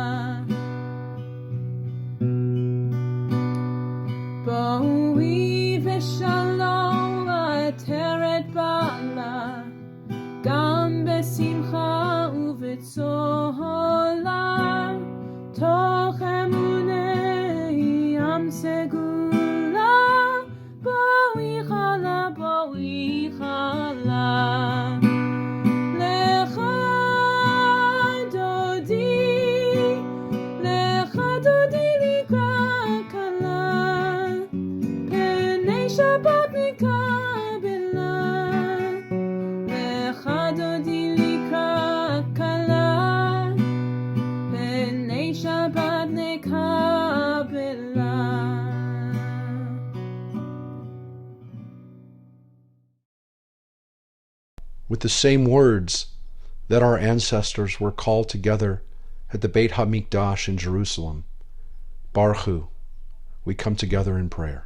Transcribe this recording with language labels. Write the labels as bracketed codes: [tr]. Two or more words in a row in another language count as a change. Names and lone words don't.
[he] בואי בשלום עטרת בעלה, גם בשמחה ובצהלה, תוך אמוני עם סגולה, בואי כלה, בואי כלה. לכה דודי לקראת כלה, פני שבת נקבלה. לכה דודי לקראת כלה, פני שבת נקבלה. [en] With the same words that our ancestors were called together at the Beit HaMikdash in Jerusalem, [he] ברוך הוא, [en] we come together in prayer.